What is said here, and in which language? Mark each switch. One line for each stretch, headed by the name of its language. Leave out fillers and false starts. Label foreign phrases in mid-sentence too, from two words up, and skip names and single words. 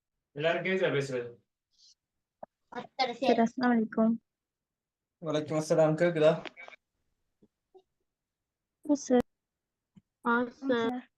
Tamil: எல்லாரும் கேக்குதா பேசுறது?
Arabic: सर السلام عليكم. وعليكم السلام. கேக்குதா?
English: सर
Hindi: हाँ सर
English: सर